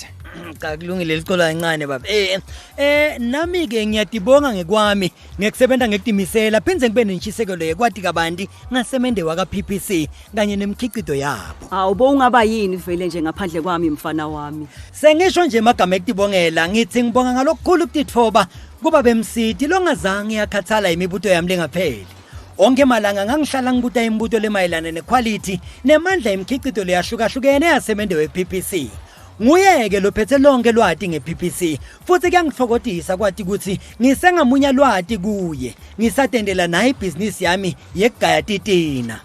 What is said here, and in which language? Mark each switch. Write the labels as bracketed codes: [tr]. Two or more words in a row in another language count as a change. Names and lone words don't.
[ss] Cha kulungile licolo kancane baba. Nami ke ngiyadibonga ngekwami ngekusebenza ngekutimisela phinze ngibe nentshisekelo yekwati kabanti ngasemende waka PPC kanye nemkhicido yabo. Awubo ungaba yini vele nje ngaphandle kwami mfana wami. Sengisho nje magama ekutibongela ngithi ngibonga ngalokukhulu ukutitfoba kuba bemsidi longazange yakhathala imibuto yami lengapheli. Onke malanga ngangihlala ngibuta imibuto lemayelana nequality nemandla emkhicido leyahlukahlukene yasemende we-PPC. Nguyeke lophethe lonke lwati nge-PPC futhi kuyangifokotisa kwathi ukuthi ngisengamunya lwati kuye ngisatendela naye ibhizinisi yami yegaya titina.